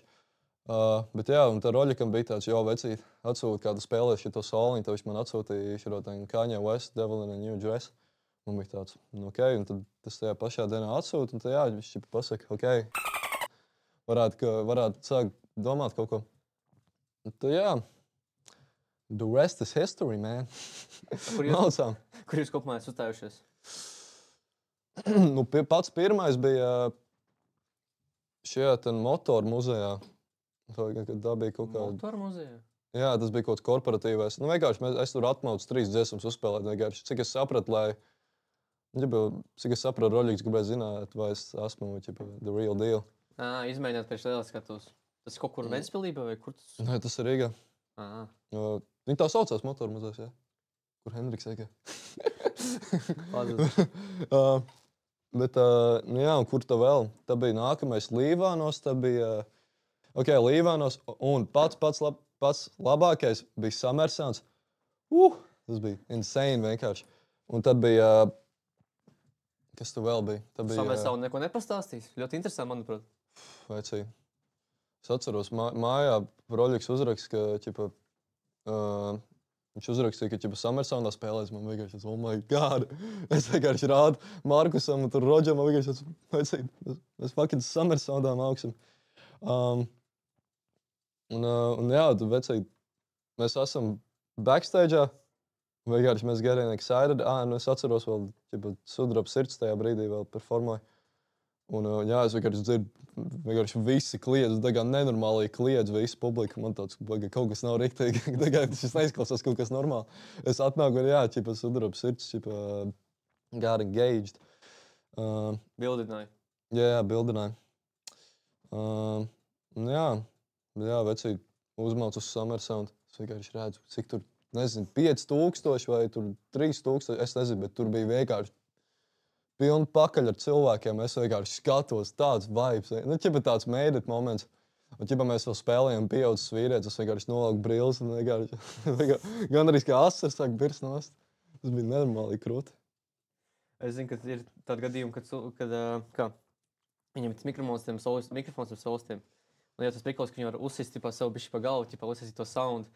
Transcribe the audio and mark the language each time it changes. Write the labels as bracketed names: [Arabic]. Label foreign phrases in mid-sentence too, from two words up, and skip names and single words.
[Latvian] Bet jā, un tā Roļikam bija tāds, jo, vecīt, atsūta kādu spēlēju šito soliņu, tad viņš man atsūtīja šito Kanye West, Devil in a New Dress. Man bija tāds, nu, ok, un tad tas tajā pašā dienā atsūta, un tad jā, viņš ķipa pasaka, ok, varētu sākt domāt kaut ko. Un tad jā, [English] the rest is history, man. [Latvian] Kur jūs kopumā esat uzstājušies? Nu, pats pirmais bija šajā motoru muzejā. Tā bija kaut kāda... Motoru muzejā? Jā, tas bija kaut kāds korporatīvais. Nu, vienkārši es tur atmaucu 3 dziesmas uzspēlēt. Vienkārši. Cik es sapratu, Roļiks gribēja zināt, vai es esmu [English] the real deal. [Latvian] Izmēģināt pēc lielas skatos. Tas kaut kur Ventspilībā vai kur tas? Nē, tas ir Rīgā. Viņi tā saucās motoru muzejs, jā. Kur Hendriks eka. Bet, nu jā, un kur tā vēl? Tā bija nākamais Līvānos, tā bija, Līvānos, un pats labākais bija Summersons. Tas bija insane vienkārši. Un tad bija, kas tu vēl bija? Tā bija, Samēr savu neko nepastāstīs. Ļoti interesanti, manuprāt. vecī. Es atceros, mājā Roļiks uzrakst, ka, ķipa, viņš uzrakstīja, ka Summersonā spēlēs. Man vienkārši, [English] oh my God, [Latvian] es vienkārši rādu Markusam un tur Rodžam, man vienkārši, vecī, mēs fucking Summersonā augsim. Un jā, tu vecī, mēs esam backstage'ā, vienkārši mēs [English] getting excited. [Latvian] Nu es atceros vēl, Sudraba sirds tajā brīdī vēl performoja. Un jā, es vienkārši dzirdu, vienkārši visi kliedz, tā kā nenormāli kliedz visi publika. Man tāds, kaut kas nav riktīgi, tas neizklausās kaut kas normāli. Es atnāku un jā, Sudraba sirds, [English] got engaged. [Latvian] Bildināja. Jā, bildināja. Jā, vecī, uzmauc uz Summersound. Es vienkārši redzu, cik tur, nezinu, 5000 vai tur 3000, es nezinu, bet tur bija vienkārši pilni pakaļ ar cilvēkiem. Es vienkārši skatos, tāds vibes. Nu, tāds [English] made it moments. [Latvian] Un mēs vēl spēlējām pieaudzis vīrietis, es vienkārši nolauku brilles un vienkārši gan arī kā asars sāk birst nost. Tas bija nenormāli krūti. Es zinu, ka ir tādi gadījumi, kad viņam ir mikrofons ar solistiem. Un ja tas prikals, ka viņi var uzsist sev bišķi pa galvu, uzsist to sound.